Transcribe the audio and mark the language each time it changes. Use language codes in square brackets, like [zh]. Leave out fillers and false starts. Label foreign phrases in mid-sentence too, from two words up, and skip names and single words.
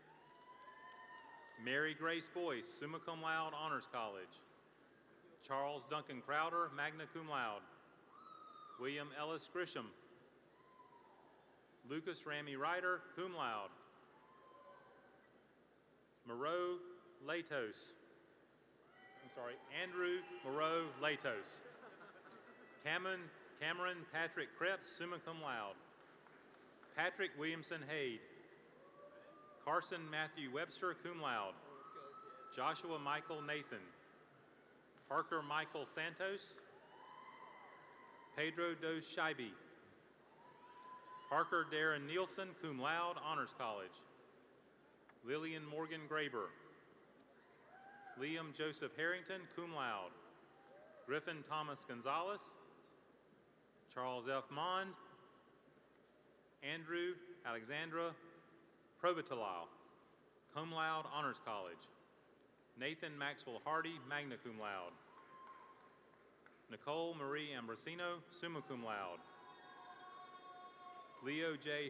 [en] Mary Grace Boyce, [la] summa cum laude, [en] Honors College, Charles Duncan Crowder, [la] magna cum laude, [en] William Ellis Grisham, Lucas Ramey Ryder, [la] cum laude, [en] Andrew Moreau Latos, Cameron Patrick Krebs, [la] summa cum laude, [en] Patrick Williamson Hayde, Carson Matthew Webster, [la] cum laude, [en] Joshua Michael Nathan, Parker Michael Santos, Pedro Dos Scheibe, Parker Darren Nielsen, [la] cum laude, [en] Honors College, Lillian Morgan Graber, Liam Joseph Harrington, [la] cum laude, [en] Griffin Thomas Gonzalez, Charles F. Mond, Andrew Alexandra Probitalau, [la] cum laude, [en] Honors College, Nathan Maxwell Hardy, [la] magna cum laude, [en] Nicole Marie Ambrosino, [la] summa cum laude, [en] Leo J.